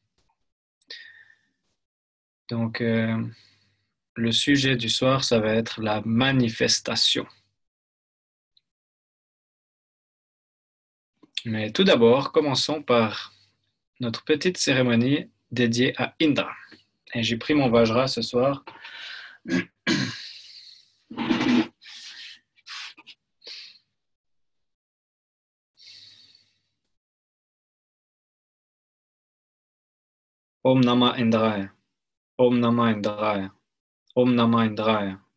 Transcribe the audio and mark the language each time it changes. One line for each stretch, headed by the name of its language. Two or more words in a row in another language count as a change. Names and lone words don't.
French: Donc, le sujet du soir, ça va être la manifestation. Mais tout d'abord, commençons par notre petite cérémonie dédiée à Indra. Et j'ai pris mon Vajra ce soir.
Sanskrit: ॐ नमः इन्द्राय. ॐ नमः इन्द्राय। ॐ नमः इन्द्राय.